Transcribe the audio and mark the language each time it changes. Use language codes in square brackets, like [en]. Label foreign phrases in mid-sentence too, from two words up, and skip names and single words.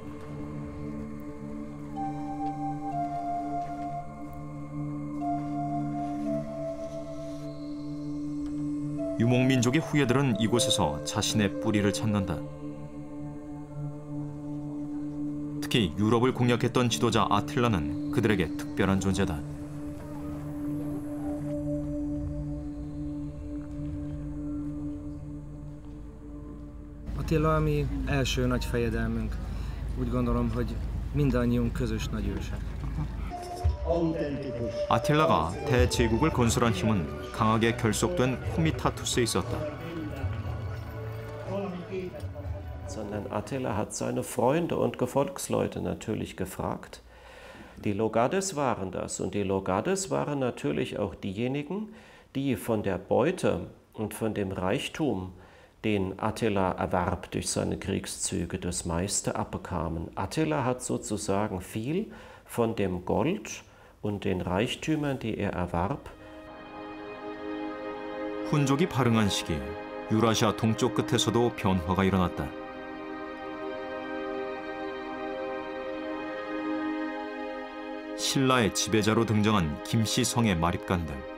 [ko] 유목민족의 후예들은 이곳에서 자신의 뿌리를 찾는다. 특히 유럽을 공략했던 지도자 아틸라는 그들에게 특별한 존재다. [hu] Attila a mi első nagy fejedelmünk. Úgy gondolom, hogy mindannyiunk közös nagyőse. [ko] 아틸라가 대제국을 건설한 힘은 강하게 결속된 코미타투스에 있었다. [de] sondern Attila hat seine Freunde und Gefolgsleute natürlich gefragt. Die Logades waren das und die Logades waren natürlich auch diejenigen, die von der Beute und von dem Reichtum, den Attila erwarb durch seine Kriegszüge, das meiste abbekamen. Attila hat sozusagen viel von dem Gold und den Reichtümern, die er erwarb. [ko] 훈족이 발흥한 시기, 유라시아 동쪽 끝에서도 변화가 일어났다. 신라의 지배자로 등장한 김씨 성의 마립간들.